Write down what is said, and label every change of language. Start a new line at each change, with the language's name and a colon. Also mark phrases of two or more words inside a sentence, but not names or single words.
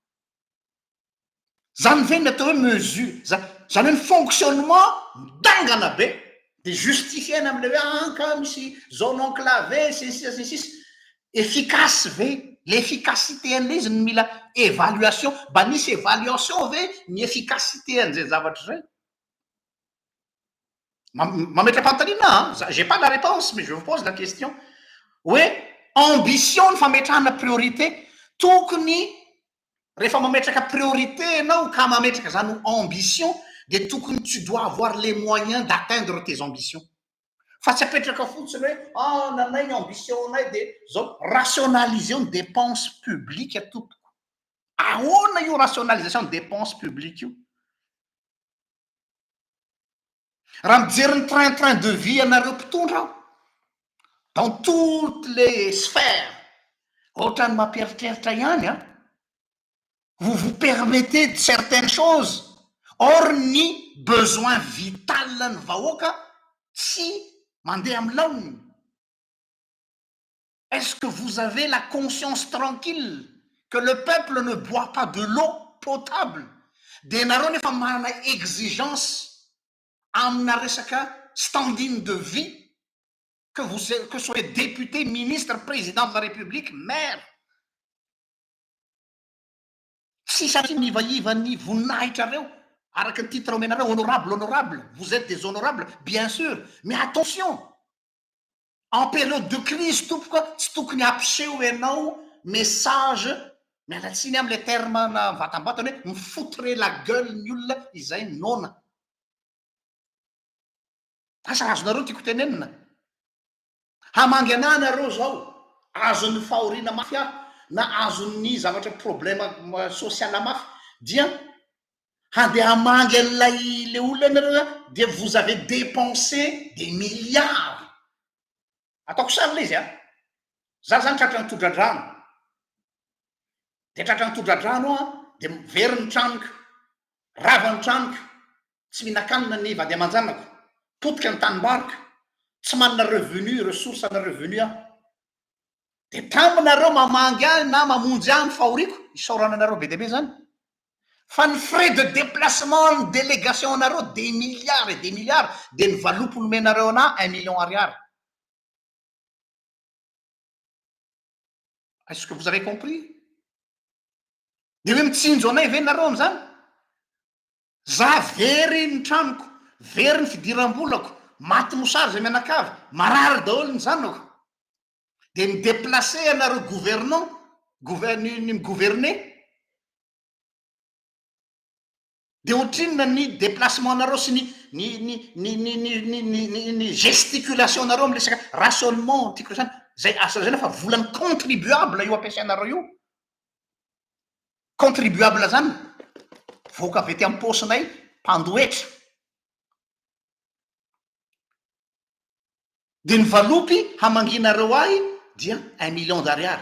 Malagasy: Zany ve ny atao hoe mesure, zany hoe ny fonctionnement midangana be dia justifiena am'le hoe anka misy
French: zone enclavée
Malagasy: sisy efficace ve, l'efficacité an'ilay izy ny mila évaluation, mba nisy évaluation ve ny efficacité an'izay zavatra zay. Mametra pantalina,
French: j'ai pas la réponse mais je vous pose la question.
Malagasy: Ouais, ambition ny fametrahana priorité tokony rehefa mametraka priorité ianao ka mametraka zany ambition dia tokony
French: tu dois avoir les moyens d'atteindre tes ambitions.
Malagasy: Fa tsy apetraka fotsiny hoe nanay ny ambition nay dia zao
French: rationalisation de dépenses publiques
Malagasy: tompoko. Ahoana io
French: rationalisation de dépenses publiques
Malagasy: io? raha mijery ny
French: train de vie
Malagasy: anareo mpitondra aho
French: dans toutes les sphères
Malagasy: ohatrany mampieritreritra ihany a
French: vous permettez de certaines choses
Malagasy: or ny
French: besoin vital
Malagasy: ny vahoaka tsy mandeha amin'ny laoniny.
French: Est-ce que vous avez la conscience tranquille que le peuple ne boit pas de l'eau potable?
Malagasy: De nareo nefa manana
French: exigence
Malagasy: amina resaka
French: standing de vie, que soyez député, ministre, président de la République, maire. Si ça
Malagasy: nivaiva ny voninahitra reo araky ny titre omenareo honorable,
French: vous êtes des honorables, bien sûr, mais attention, en période de crise
Malagasy: tompoka tsy tokony ampiseho ianao message mialatsiny am'le terme na vatambatana hoe mifoutre
French: la gueule
Malagasy: ny olona izay nona. Asa azonareo tiako tenenina hamangy ana nareo zao azon'ny fahoriana mafy aho na azon'ny zavatra
French: problème social
Malagasy: mafy dia handeha hamangy an'lay le olona nareo dia
French: vous avez dépensé des milliards.
Malagasy: Ataoko sary le izy a za zany tratrany todra-drano de tratrany todra-drano a de very ny tranoko rava ny tranoko tsy mihinan-kanina ny vady aman-janako potika ny tanimbariky tsy manana
French: revenu ressource
Malagasy: na revenu aho de taminareo mamangy ahy na mamonjy ahy ny fahoriako isaorananareo be deabe zany fa ny
French: frais de déplacement
Malagasy: ny délégation nareo
French: des milliards et des milliards
Malagasy: de ny valopony menareo ana 1 million ariary.
French: Est-ce que vous avez compris?
Malagasy: De hoe mitsinjo anay ve nareo am'zany za very ny tranoko very ny fidiram-bolako maty mosary zay mianakavy marary daholo ny zanako de ny déplacé anareo gouvernant ny migouverner de ohatrinona ny déplacement nareo sy ny gesticulation nareo am'le resaka rationnement tiako zany zay asa zay nefa volany contribuable io ampiasainareo io contribuable zany voaka avy ety amin'ny posinay mpandoetra de ny valopy hamanginareo ahy dia 1 million d'ariary.